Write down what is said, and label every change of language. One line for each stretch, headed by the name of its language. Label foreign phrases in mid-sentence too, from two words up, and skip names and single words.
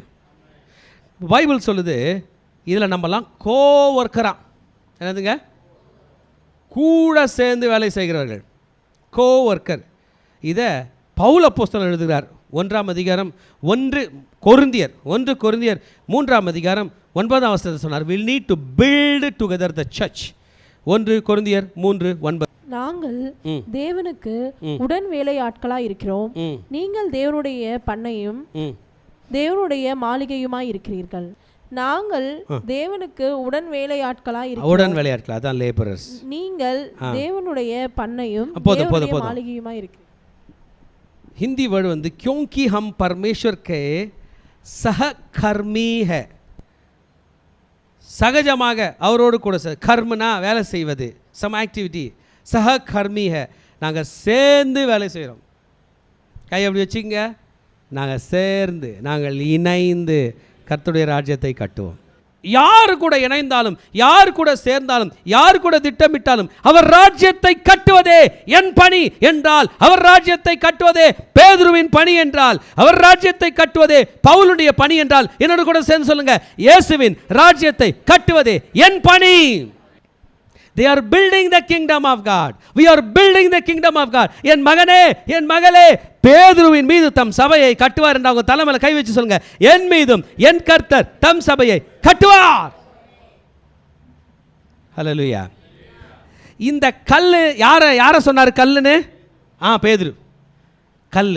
Tamil: பைபிள் சொல்லுது, இதில் நம்மலாம் கோவொர்க்கரா, என்னதுங்க, கூட சேர்ந்து வேலை செய்கிறவர்கள், கோவொர்க்கர். இதை பவுல் அப்போஸ்தலன் எழுதுகிறார். 1 அதிகாரம் 1 கொரிந்தியர் 3 அதிகாரம் 9 வசனத்தை சொன்னார்.
English: will need to build together the church. 1 கொரிந்தியர் 3:9.
Tamil: நாங்கள் தேவனுக்கு உடன் வேலையாட்களாய் இருக்கிறோம். நீங்கள் தேவனுடைய பண்ணையும் தேவனுடைய மாளிகையுமாய் இருக்கிறீர்கள். நாங்கள் தேவனுக்கு உடன் வேலையாட்களாய் இருக்கிறோம். உடன் வேலையாட்கள், அதான் லேபரர்ஸ். நீங்கள் தேவனுடைய பண்ணையும் தேவனுடைய மாளிகையுமாய் இருக்கிறீர்கள்.
English: Hindi word
Hindi: வந்து क्योंकि हम परमेश्वर के सहकर्मी है.
Tamil: சகஜமாக அவரோடு கூட கர்மனா வேலை செய்வது,
English: some activity.
Hindi: सहकर्मी है,
Tamil: நாங்கள் சேர்ந்து வேலை செய்கிறோம். கை அப்படி வச்சுங்க. நாங்கள் சேர்ந்து, நாங்கள் இணைந்து கர்த்தருடைய ராஜ்யத்தை கட்டுவோம். யார் கூட இணைந்தாலும், யார் கூட சேர்ந்தாலும், யார் கூட திட்டமிட்டாலும், அவர் ராஜ்யத்தை கட்டுவதே என் பணி என்றால், அவர் ராஜ்யத்தை கட்டுவதே பேதுருவின் பணி என்றால், அவர் ராஜ்யத்தை கட்டுவதே பவுலுடைய பணி என்றால், என்னோட கூட சேர்ந்து சொல்லுங்க, இயேசுவின் ராஜ்யத்தை கட்டுவதே என் பணி.
English: They are building the kingdom of God. We are building the kingdom of God.
Tamil: என் மகனே, என் மகளே, பேதுருவின் மீது தம் சபையை கட்டுவார் என்று அவங்க தலைமையில் கை வச்சு சொல்லுங்க, என் மீதும் என் கர்த்தர் தம் சபையை கட்டுவார். ஹல்லேலூயா. இந்த கல்லு யார சொன்னார் கல்லுன்னு? பேதுரு கல்லு.